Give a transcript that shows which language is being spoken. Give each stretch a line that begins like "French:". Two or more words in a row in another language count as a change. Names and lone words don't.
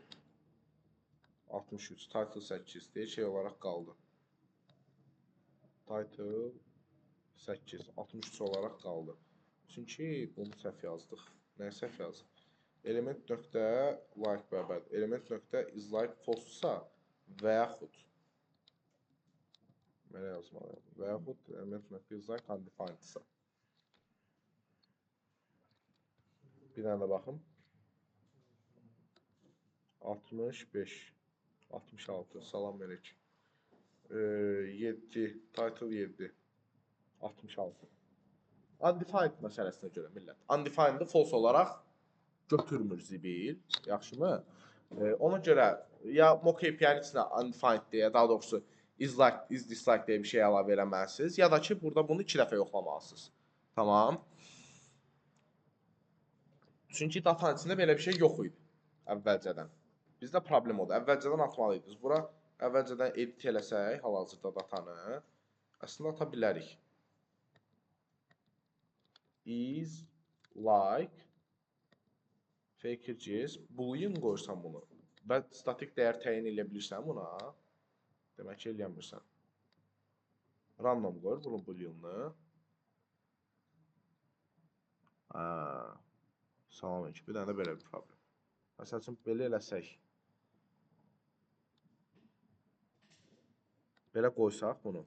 Azerbaijani: 63, title 8 deyir, şey olaraq qaldı. Title 8, 63 olaraq qaldı. Çünki bunu səhv yazdıq. Nəyə səhv yazdıq? Element nöqtə like bərabər. Element nöqtə
English: is like
Azerbaijani: false-sa və yaxud. Mənə yazmalıyım. Və yaxud element nöqtə
English: is like
Azerbaijani: undefined-sa. Bir dənə də baxım. 65, 66, salam verək. 7, title 7, 66. Undefined məsələsinə görə millət. Undefined-ı false olaraq götürmür zibil. Yaxşımı? Ona görə ya mock API-nin içinə undefined deyə, daha doğrusu
English: is like, is dislike
Azerbaijani: deyə bir şey əlavə eləməlisiniz. Ya da ki, burada bunu 2 dəfə yoxlamalısınız. Tamam. Çünki datanın içində belə bir şey yox idi əvvəlcədən. Bizdə problem odur. Əvvəlcədən atmalıydınız. Bura əvvəlcədən edit eləsək, hal-hazırda datanı əslində ata bilərik.
English: Is like faker.js boolean
Azerbaijani: qoysan bunu və statik dəyər təyin edə bilirsən buna. Demək ki, eləyəmirsən. Random qoyur bunun booleanını. Salam ki, bir dənə də belə bir problem. Məsəl üçün, belə eləsək. Belə qoysaq bunu.